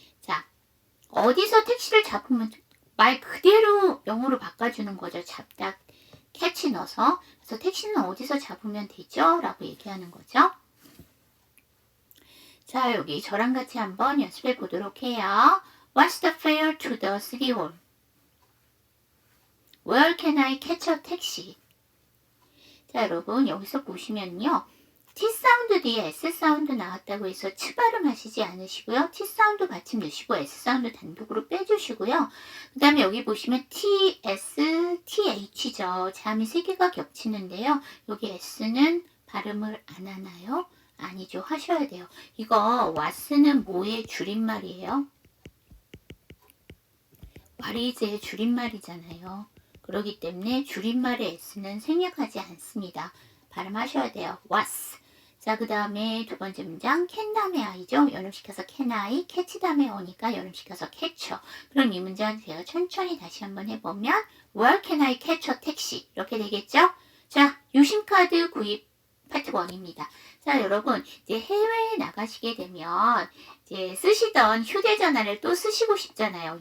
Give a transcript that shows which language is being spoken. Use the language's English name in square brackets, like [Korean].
[Korean] 자, 어디서 택시를 잡으면 말 그대로 영어로 바꿔주는 거죠. 잡다, catch 넣어서. 그래서 택시는 어디서 잡으면 되죠? 라고 얘기하는 거죠. 자, 여기 저랑 같이 한번 연습해 보도록 해요. [English] What's the fare to the city hall? Where can I catch a taxi? [Korean] 자, 여러분 여기서 보시면요. T 사운드 뒤에 S 사운드 나왔다고 해서 치 발음하시지 않으시고요. T 사운드 받침 넣으시고 S 사운드 단독으로 빼주시고요. 그 다음에 여기 보시면 T, S, TH죠. 자음이 3개가 겹치는데요. 여기 S는 발음을 안 하나요? 아니죠. 하셔야 돼요. 이거 what's 뭐의 줄임말이에요? what is의 줄임말이잖아요. 그렇기 때문에 줄임말의 S는 생략하지 않습니다. 발음하셔야 돼요. what's. 자, 그 다음에 두 번째 문장 can 다음에 I죠. 연음시켜서 can I, catch 다음에 O니까 연음시켜서 catcher. 그럼 이 문장 제가 천천히 다시 한번 해보면 [English] where can I catch a taxi? [Korean] 이렇게 되겠죠? 자, 유심카드 구입 파트 1입니다. 자, 여러분 이제 해외에 나가시게 되면 이제 쓰시던 휴대전화를 또 쓰시고 싶잖아요.